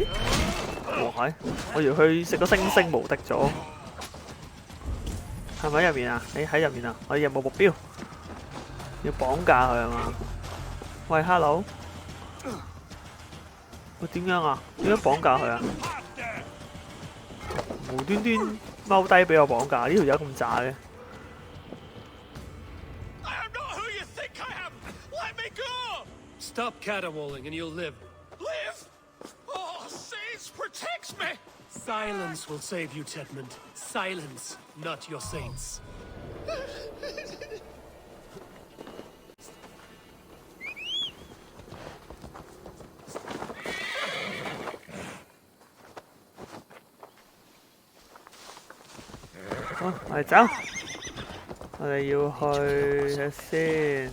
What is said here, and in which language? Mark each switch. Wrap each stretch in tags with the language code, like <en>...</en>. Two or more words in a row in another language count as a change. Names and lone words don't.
<yue>哇係，我以為佢食個星星無敵咗，係咪喺入面啊？喺入面啊！我有冇目標？要綁架佢係嘛？喂 ，hello， 喂點樣啊？點樣綁架佢啊？無端端踎低俾我綁架，呢條友咁渣嘅。</yue> <en>Stop caterwauling and you'll live. Live? Oh, Saints protects me! Silence will save you, Tedmund. Silence, not your saints.</en> <yue>好，我哋走。我哋要去睇先。</yue>